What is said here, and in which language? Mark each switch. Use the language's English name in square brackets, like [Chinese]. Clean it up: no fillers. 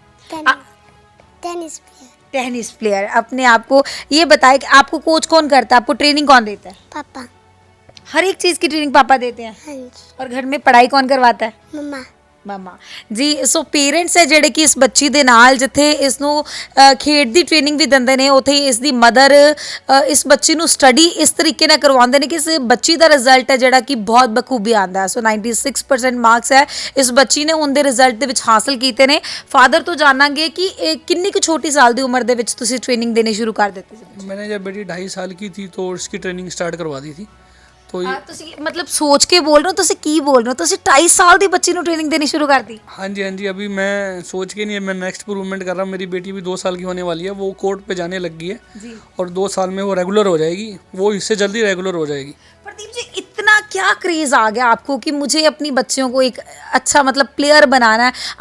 [Hindi] Tennis player. Tennis player. अपने आप को ये बताए कि आपको कोच कौन करता है, आपको ट्रेनिंग कौन देता है? पापा। हर एक चीज़ की ट्रेनिंग पापा देते हैं? हाँ जी। और घर में पढ़ाई कौन करवाता है? मम्मा। मम्मा जी। [Punjabi] सो पेरेंट्स है ਜਿਹੜੇ ਕਿ ਇਸ ਬੱਚੀ ਦੇ ਨਾਲ ਜਿੱਥੇ ਇਸ ਨੂੰ ਖੇਡ ਦੀ ਟ੍ਰੇਨਿੰਗ ਵੀ ਦਿੰਦੇ ਨੇ, ਉੱਥੇ ਇਸ ਦੀ ਮਦਰ ਇਸ ਬੱਚੀ ਨੂੰ ਸਟੱਡੀ ਇਸ ਤਰੀਕੇ ਨਾਲ ਕਰਵਾਉਂਦੇ ਨੇ ਕਿ ਇਸ ਬੱਚੀ ਦਾ ਰਿਜ਼ਲਟ ਹੈ ਜਿਹੜਾ ਕਿ ਬਹੁਤ ਬਖੂਬੀ ਆਉਂਦਾ ਹੈ। ਸੋ 96% ਮਾਰਕਸ ਹੈ ਇਸ ਬੱਚੀ ਨੇ ਉਹਦੇ ਰਿਜ਼ਲਟ ਦੇ ਵਿੱਚ ਹਾਸਲ ਕੀਤੇ ਨੇ। ਫਾਦਰ ਤੋਂ ਜਾਣਾਂਗੇ ਕਿ ਇਹ ਕਿੰਨੀ ਕੁ ਛੋਟੀ ਸਾਲ ਦੀ ਉਮਰ ਦੇ ਵਿੱਚ ਤੁਸੀਂ ਟ੍ਰੇਨਿੰਗ ਦੇਣੀ ਸ਼ੁਰੂ ਕਰ ਦਿੱਤੀ ਸੀ? [Hindi] मैंने जब बेटी 2.5 साल की थी तो इसकी ट्रेनिंग स्टार्ट करवा दी थी। तो ये [Punjabi] ਤੁਸੀਂ ਮਤਲਬ ਸੋਚ ਕੇ ਬੋਲ ਰਹੇ ਹੋ, ਤੁਸੀਂ ਕੀ ਬੋਲ ਰਹੇ ਹੋ? ਤੁਸੀਂ 2.5 ਸਾਲ ਦੀ ਬੱਚੀ ਨੂੰ ट्रेनिंग देनी शुरू कर दी? [Hindi] हाँ जी, अभी मैं सोच के नहीं है, मैं नेक्स्ट इम्प्रूवमेंट कर रहा हूँ। मेरी बेटी भी 2 साल की होने वाली है, वो कोर्ट पे जाने लग गई है जी। और 2 साल में वो रेगुलर हो जाएगी, वो इससे जल्दी रेगुलर हो जाएगी। प्रदीप जी, इतना क्या क्रेज आ गया आपको कि मुझे अपनी बच्चियों को एक अच्छा मतलब प्लेयर बनाना है?